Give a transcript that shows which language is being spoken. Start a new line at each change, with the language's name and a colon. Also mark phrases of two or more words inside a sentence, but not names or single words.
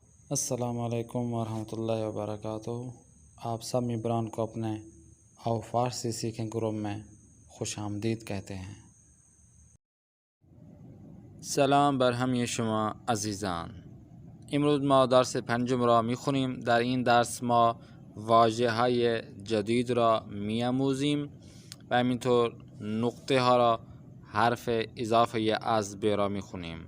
Arabic: السلام علیکم ورحمۃ اللہ وبرکاتہ۔
Urdu: آپ سب ممبران کو اپنے آو فارسی سیکھیں گروپ میں خوش آمدید کہتے ہیں۔
Persian: سلام بر همه شما عزیزان. امروز ما درس پنجم را میخونیم. در این درس ما واژه های جدید را میآموزیم و همینطور نقطه ها را حرف اضافه از به را میخونیم.